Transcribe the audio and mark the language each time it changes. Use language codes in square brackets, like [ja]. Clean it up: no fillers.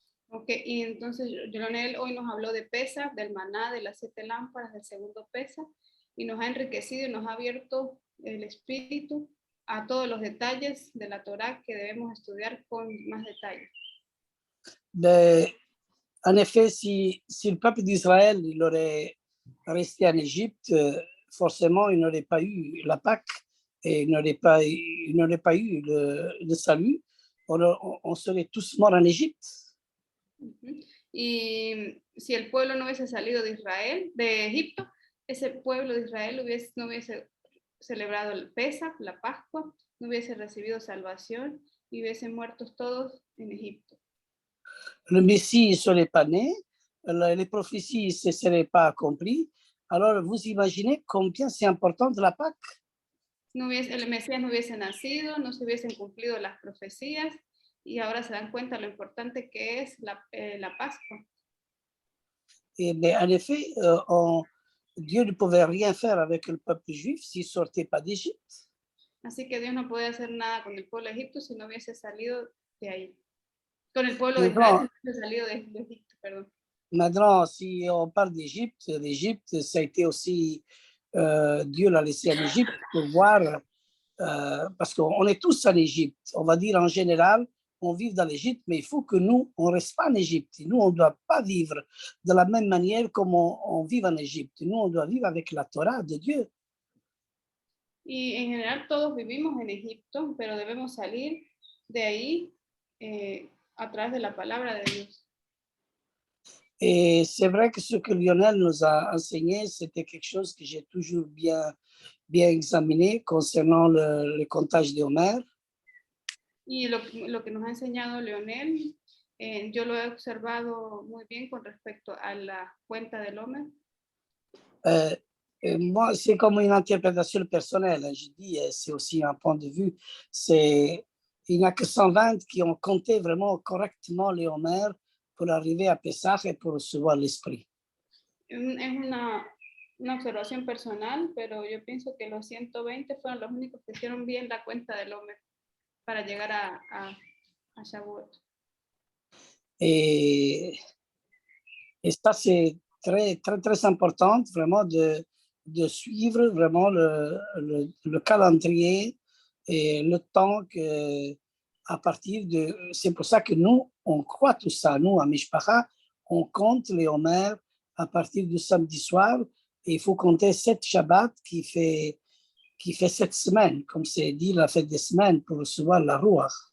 [es] Ok, y entonces Lionel hoy nos habló de Pesach, del maná, de las 7 lámparas, del segundo Pesach, y nos ha enriquecido y nos ha abierto el espíritu a todos los detalles de la Torah que debemos estudiar con más detalle. [fr] En effet, si le peuple d'Israël il aurait resté en Égypte, forcément, il n'aurait pas eu la Pâque et il n'aurait pas eu le salut. On serait tous morts en Égypte. [es] Y si el pueblo no hubiese salido de Egipto, ese pueblo de Israel no hubiese celebrado el Pesach, la Pascua, no hubiese recibido salvación y hubiesen muertos todos en Egipto. [fr] Le Messie ne serait pas né, les prophéties ne se seraient pas accomplies. Alors, vous imaginez combien c'est important de la Pâque? [es] El Mesías no hubiese nacido, no se hubiesen cumplido las profecías y ahora se dan cuenta lo importante que es la Pascua. [fr] Mais en effet, Dieu ne pouvait rien faire avec le peuple juif s'il ne sortait pas d'Égypte. [es] Así que Dios no puede hacer nada con el pueblo de Egipto si no hubiese salido de ahí. Con el pueblo de Israel si no hubiese salido de Egipto, perdón. [fr] Maintenant, si on parle d'Égypte, l'Égypte, ça a été aussi, Dieu l'a laissé en Égypte pour voir, parce qu'on est tous en Égypte. On va dire en général, on vit dans l'Égypte, mais il faut que nous, on ne reste pas en Égypte. Nous, on ne doit pas vivre de la même manière comme on vit en Égypte. Nous, on doit vivre avec la Torah de Dieu. [es] Y en general todos vivimos en Egipto, pero debemos salir de ahí a través de la palabra de Dios. [fr] Et c'est vrai que ce que Lionel nous a enseigné, c'était quelque chose que j'ai toujours bien examiné concernant le comptage de Homer. [es] Y lo que nos ha enseñado Lionel, yo lo he observado muy bien con respecto a la cuenta del Homer. [fr] Moi, c'est comme une interprétation personnelle. Je dis, c'est aussi un point de vue. Il n'y a que 120 qui ont compté vraiment correctement les Homer pour arriver à Pessah et pour recevoir l'Esprit. [es] Es una observación personal, pero yo pienso que los 120 fueron los únicos que hicieron bien la cuenta del Homer para llegar a Shavuot. [fr] Et ça, c'est très, très, très important vraiment de suivre vraiment le calendrier et le temps à partir de... C'est pour ça que nous, on croit tout ça. Nous, à Mishpacha, on compte les Homer à partir du samedi soir et il faut compter 7 Shabbats qui fait 7 semaines, comme c'est dit, la fête des semaines pour recevoir la Ruach.